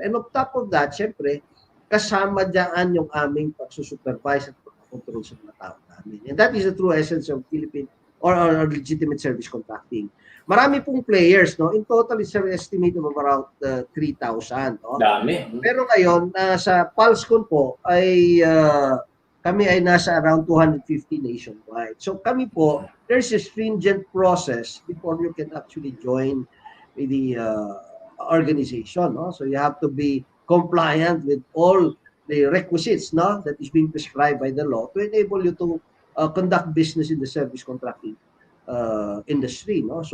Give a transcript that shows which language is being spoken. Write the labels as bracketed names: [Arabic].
[Filipino] And on top of that, syempre, kasama dyan yung aming pagsusupervise at pagkontrol sa mga tao namin. [English] And that is the true essence of Philippine or legitimate service contracting. Marami pong players, no? In total, it's an estimate of around 3,000. No? [Filipino] Dami. Pero ngayon, sa PALSCON po, ay kami ay nasa around 250 nationwide. [English] So kami po, there's a stringent process before you can actually join the organization. No? So you have to be compliant with all the requisites, no, that is being prescribed by the law to enable you to conduct business in the service contracting industry, no?